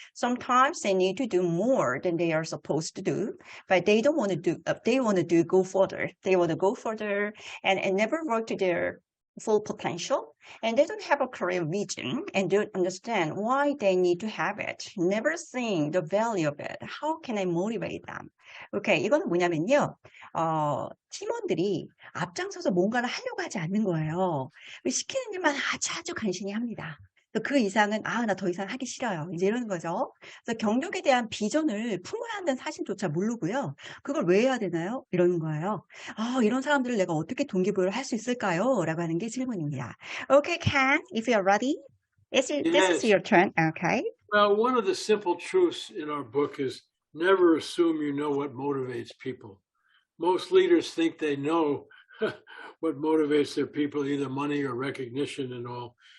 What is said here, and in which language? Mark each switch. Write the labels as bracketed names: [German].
[English] Sometimes they need to do more than they are supposed to do, but they don't want to do, they want to go further. They want to go further and never work to their full potential and they don't have a career vision and don't understand why they need to have it, never seeing the value of it, how can I motivate them? [Korean] 오케이, 이거는 뭐냐면요. 팀원들이 앞장서서 뭔가를 하려고 하지 않는 거예요. 시키는 일만 아주 간신히 합니다. 그 이상은 나 더 이상 하기 싫어요. 이제 이러는 거죠. 그래서 경력에 대한 비전을 품어야 한다는 사실조차 모르고요. 그걸 왜 해야 되나요? 이러는 거예요. 이런 사람들을 내가 어떻게 동기부여를 할 수 있을까요? 라고 하는 게 질문입니다. [English] Okay, Ken, if you're ready, this is Yes. your turn. Okay. Well, one of the simple truths in our book is never assume you know what motivates people. Most leaders think they know what motivates their people, either money or recognition and all.